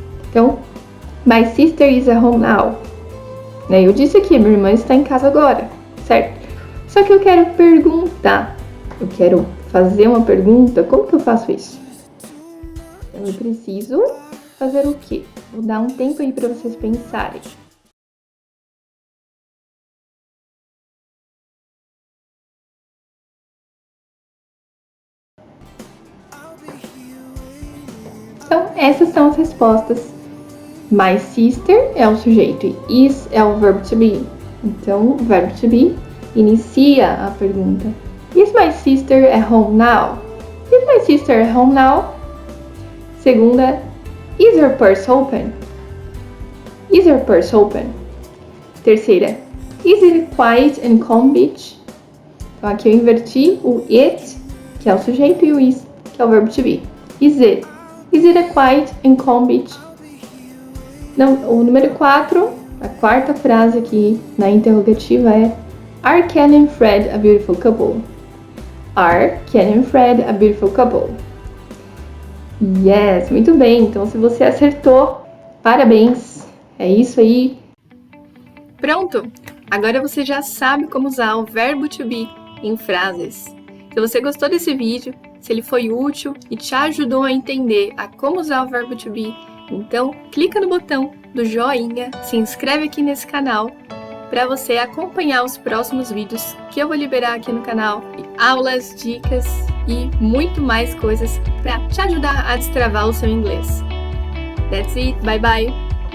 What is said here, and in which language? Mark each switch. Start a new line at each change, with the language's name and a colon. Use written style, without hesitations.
English: Então, my sister is at home now.
Portuguese: Eu disse aqui, minha irmã está em casa agora, certo? Só que eu quero perguntar. Eu quero fazer uma pergunta. Como que eu faço isso? Eu preciso fazer o quê? Vou dar um tempo aí para vocês pensarem. Então, essas são as respostas. My sister é o sujeito e is é o verbo to be. Então, o verbo to be inicia a pergunta.
English: Is my sister at home now? Is my sister at home now? Segunda, is her purse open? Is her purse open? Terceira, is it quiet and calm beach?
Portuguese: Então, aqui eu inverti o it, que é o sujeito, e o is, que é o verbo to be.
English: Is it? Is it a quiet and calm beach?
Portuguese: Não, o número 4, a quarta frase aqui na interrogativa é
English: Are Ken and Fred a beautiful couple? Are Ken and Fred a beautiful couple? Yes,
Portuguese: muito bem. Então, se você acertou, parabéns. É isso aí. Pronto! Agora você já sabe como usar o verbo to be em frases. Se você gostou desse vídeo, se ele foi útil e te ajudou a entender a como usar o verbo to be, então clica no botão do joinha, se inscreve aqui nesse canal para você acompanhar os próximos vídeos que eu vou liberar aqui no canal, aulas, dicas e muito mais coisas para te ajudar a destravar o seu inglês.
English: That's it, bye bye!